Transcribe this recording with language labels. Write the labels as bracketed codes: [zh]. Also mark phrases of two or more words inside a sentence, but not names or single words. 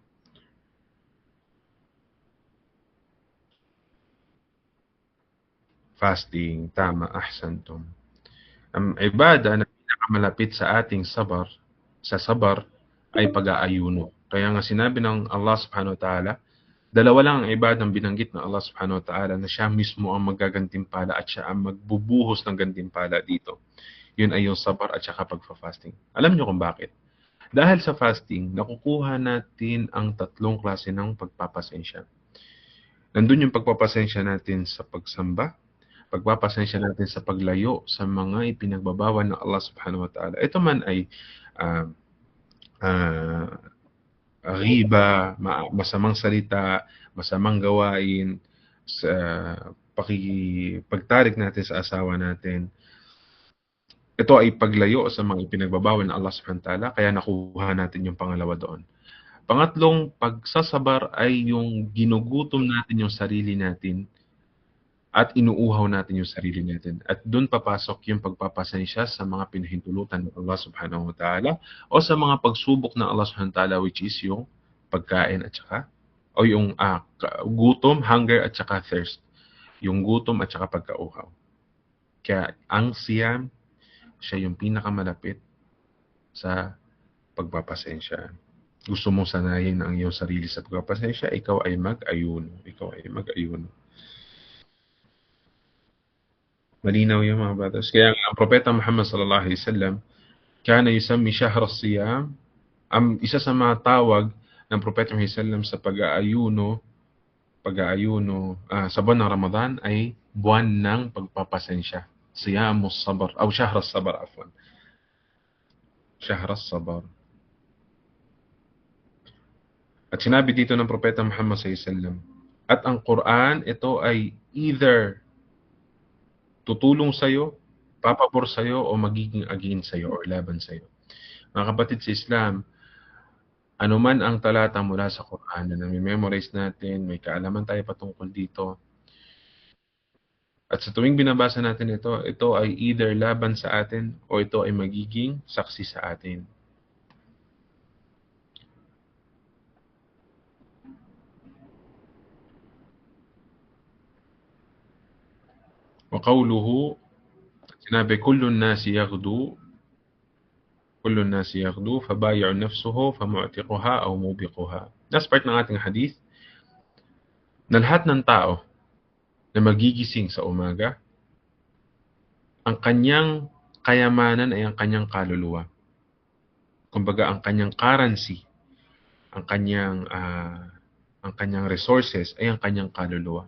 [tl] Fasting, tama, ahsantum. Ang ibadah na pinakamalapit sa ating sabar, ay pag-aayuno. Kaya nga sinabi ng Allah [ar] سبحانه وتعالى, [tl] dalawa lang ang ibadang binanggit ng Allah [ar] سبحانه وتعالى [tl] na siya mismo ang magagantimpala at siya ang magbubuhos ng gantimpala dito. Yun ay yung sabar at saka pagfa-fasting. Alam nyo kung bakit? Dahil sa fasting, nakukuha natin ang tatlong klase ng pagpapasensya. Nandun yung pagpapasensya natin sa pagsamba, pagpapasensya natin sa paglayo sa mga ipinagbabawal ng Allah [ar] سبحانه وتعالى. [tl] Ito man ay riba, masamang salita, masamang gawain, sa pagtarik natin sa asawa natin. Ito ay paglayo sa mga ipinagbabawal ng Allah [ar] سبحانه وتعالى, [tl] kaya nakuha natin yung pangalawa doon. Pangatlong pagsasabar ay yung ginugutom natin yung sarili natin at inuuhaw natin yung sarili natin. At doon papasok yung pagpapasensya sa mga pinahintulutan ng Allah [ar] سبحانه وتعالى [tl] o sa mga pagsubok ng Allah [ar] سبحانه وتعالى, [tl] which is yung pagkain at saka o yung gutom, hunger at saka thirst. Yung gutom at saka pagkauhaw. Kaya ang siyam, siya yung pinakamalapit sa pagpapasensya. Gusto mong sanayin ang iyong sarili sa pagpapasensya, ikaw ay mag-ayuno. Ikaw ay mag-ayuno. Malinaw yung mga brothers. Kaya ang Propeta Muhammad [ar] صلى الله عليه وسلم كان يسمي شهر الصيام, [tl] ang isa sa mga tawag ng Propeta Muhammad [ar] صلى الله عليه وسلم [tl] sa pag-aayuno sa buwan ng Ramadan ay buwan ng pagpapasensya. [ar] صيام الصبر, o شهر الصبر عفوا شهر الصبر. [tl] At sinabi dito ng Propeta Muhammad [ar] صلى الله عليه وسلم, [tl] at ang Quran, ito ay either tutulong sa'yo, papabor sa'yo, o magiging against sa'yo or laban sa'yo. Mga kapatid sa Islam, anuman ang talata mula sa Quran na nami-memorize natin, may kaalaman tayo patungkol dito. At sa tuwing binabasa natin ito ay either laban sa atin o ito ay magiging saksi sa atin. [ar] وقوله, sinabi, كل الناس يغدو فبائع نفسه فمعتقها أو موبقها. [en] That's part [tl] ng ating hadith na lahat ng tao na magigising sa umaga, ang kanyang kayamanan ay ang kanyang kaluluwa. Kumbaga, ang kanyang currency, ang kanyang resources ay ang kanyang kaluluwa.